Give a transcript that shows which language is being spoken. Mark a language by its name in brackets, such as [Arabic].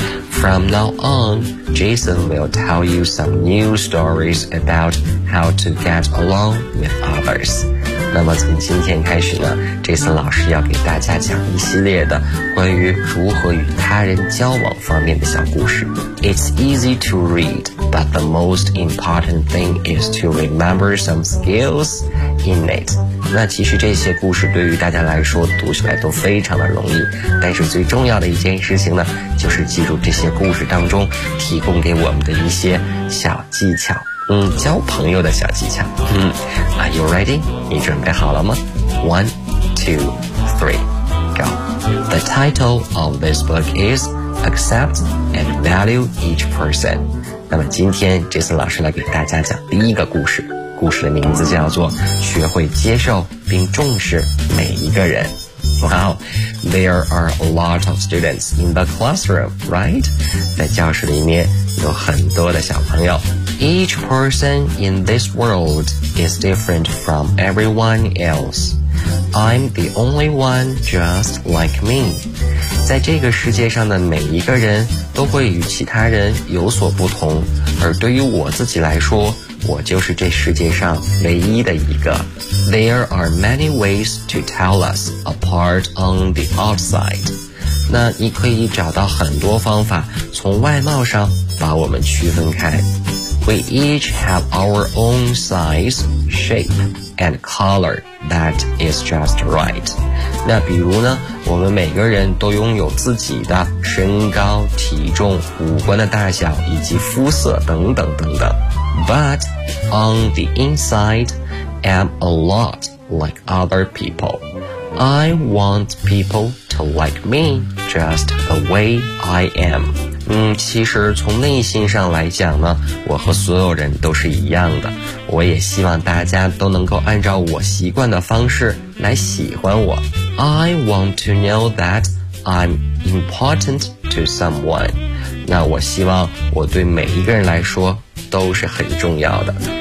[English] From now on, Jason will tell you some new stories about how to get along with others. [Chinese] 那么从今天开始呢， Jason 老师要给大家讲一系列的关于如何与他人交往方面的小故事。 [English] It's easy to read, but the most important thing is to remember some skills in it. [Chinese] 那其实这些故事对于大家来说读起来都非常的容易，但是最重要的一件事情呢，就是记住这些故事当中提供给我们的一些小技巧，交朋友的小技巧。 [English] Are you ready? [Chinese] 你准备好了吗？ [English] 1, 2, 3, go. The title of this book is Accept and Value Each Person. [Chinese] 那么今天 Jason 老师来给大家讲第一个故事，故事的名字叫做学会接受并重视每一个人。 [English] Wow, there are a lot of students in the classroom, right? [Chinese] 在教室里面有很多的小朋友。 [English] Each person in this world is different from everyone else. I'm the only one just like me. [Chinese] 在这个世界上的每一个人都会与其他人有所不同，而对于我自己来说，我就是这世界上唯一的一个。 [English] There are many ways to tell us apart on the outside. [Chinese] 那你可以找到很多方法从外貌上把我们区分开。 [English] We each have our own size, shape, and color that is just right. [Chinese] 那比如呢，我们每个人都拥有自己的身高、体重、五官的大小以及肤色等等等等。 [English] But on the inside, I'm a lot like other people. I want people to like me just the way I am. [Chinese] 其实从内心上来讲呢，我和所有人都是一样的，我也希望大家都能够按照我习惯的方式来喜欢我。 [English] I want to know that I'm important to someone， [Chinese] 那我希望我对每一个人来说都是很重要的。